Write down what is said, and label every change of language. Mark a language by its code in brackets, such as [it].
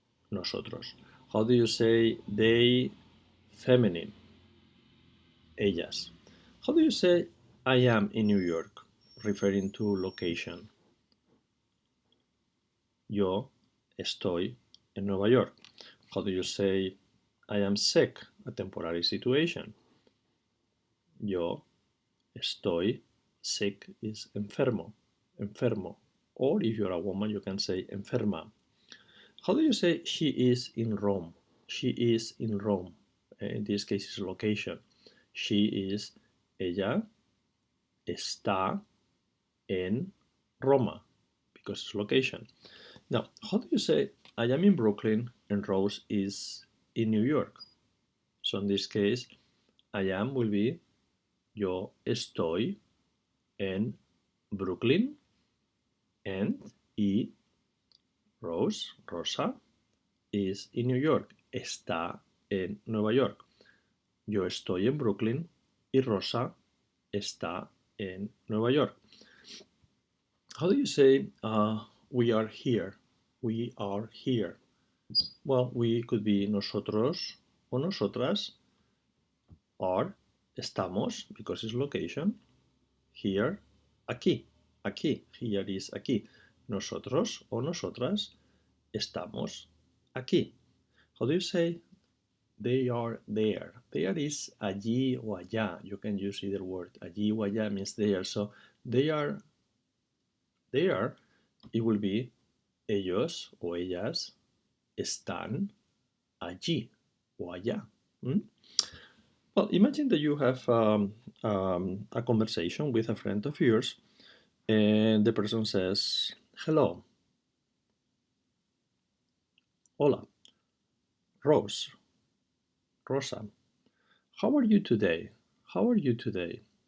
[en] Nosotros. How do you say they feminine? Ellas. How do you say I am in New York, referring to location? [es] Yo estoy en Nueva York. [en] How do you say I am sick, a temporary situation? [es] Yo estoy [en] sick is [es] enfermo, enfermo. [en] Or if you're a woman, you can say enferma. How do you say she is in Rome? She is in Rome. In this case, is location. She is, [es] ella está en Roma, [en] because it's location. Now, how do you say I am in Brooklyn and Rose is in New York? So in this case, I am will be [es] yo estoy en Brooklyn [en] and Rosa, is in New York. [es] Está en Nueva York. Yo estoy en Brooklyn y Rosa está en Nueva York. [en] How do you say we are here? We are here. Well, we could be [es] nosotros o nosotras, [en] or estamos, because it's location, here, aquí, aquí, here is aquí. [es] Nosotros o nosotras estamos aquí. [en] How do you say They are there. There is [es] allí o allá. [en] You can use either word. [es] Allí o allá [en] means there. So they are there. It will be [es] ellos o ellas están allí o allá. Hmm? [en] Well, imagine that you have a conversation with a friend of yours, and the person says, "Hello, hola, Rose, Rosa, how are you today? How are you today?"